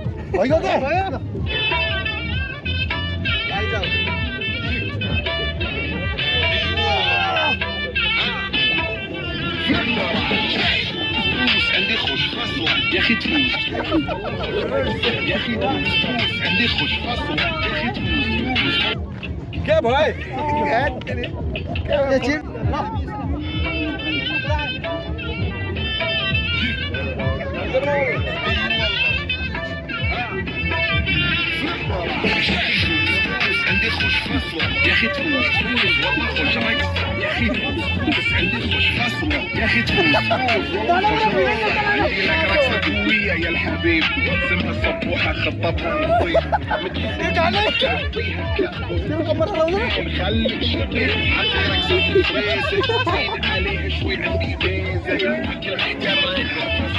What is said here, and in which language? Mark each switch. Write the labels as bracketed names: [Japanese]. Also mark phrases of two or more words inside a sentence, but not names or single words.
[Arabic] عندي خوش فصل يا اخي تفوز يا اخي تفوز عندي خوش فصل يا اخي تفوز [Hindi] क्या भाई क्या चीज [Arabic] عندي خوش فصل يا اخي تفوز والله خوش مكسر يا اخي تفوز عندي خوش فصل يا اخي تفوز عندي لك رقصة قوية يا الحبيب اسمها صبوحة خطبها نصيب متقدك عليك تعطيها كف خليك شقيق عطي رقصة فريسة زيد عليها شوي عندي بيزة حق المحتار اللي نعرفها